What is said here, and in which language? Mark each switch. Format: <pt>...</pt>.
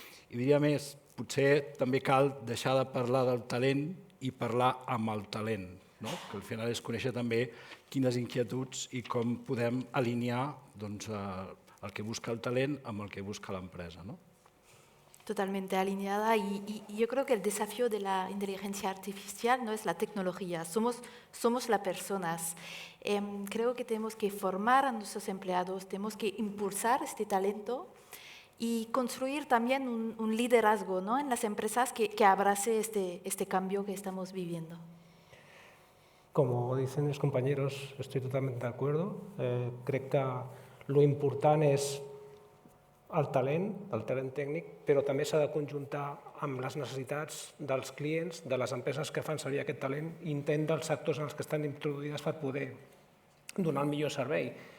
<ca>I diria més, potser també cal deixar de parlar del talent i parlar amb el talent, que al final és conèixer també quines inquietuds i com podem alinear el que busca el talent amb el que busca l'empresa.</ca> <es>Totalmente alineada y yo creo que el desafío de la inteligencia artificial no es la tecnología, somos las personas. Creo que tenemos que formar a nuestros empleados, tenemos que impulsar este talento y construir también un liderazgo, en las empresas que abrace este cambio que estamos viviendo. Como dicen los compañeros, estoy totalmente de acuerdo.</es> <ca>Crec que lo important és el talent tècnic, però també s'ha de conjuntar amb les necessitats dels clients, de les empreses que fan servir aquest talent i intent dels sectors en els que estan introduïdes per poder donar el millor servei.</ca>